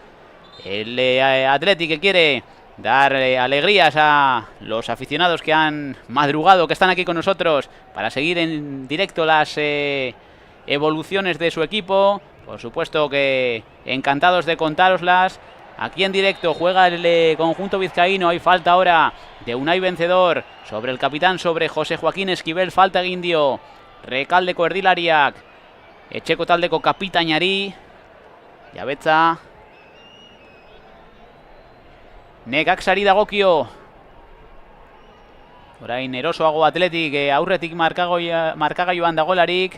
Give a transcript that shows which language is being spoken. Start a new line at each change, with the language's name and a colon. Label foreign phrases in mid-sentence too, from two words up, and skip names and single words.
Spanish: El Athletic que quiere dar alegrías a los aficionados que han madrugado, que están aquí con nosotros para seguir en directo las evoluciones de su equipo. Por supuesto que encantados de contároslas. Aquí en directo juega el conjunto vizcaíno. Hay falta ahora de Unai Vencedor sobre el capitán, sobre José Joaquín Esquivel.
Basque: Falta egin dio Rekaldeko erdilariak etxeko taldeko kapitainari. Jabetza Necaxari dagokio. Orain erosoago Athletic aurretik markagailuan dagolarik.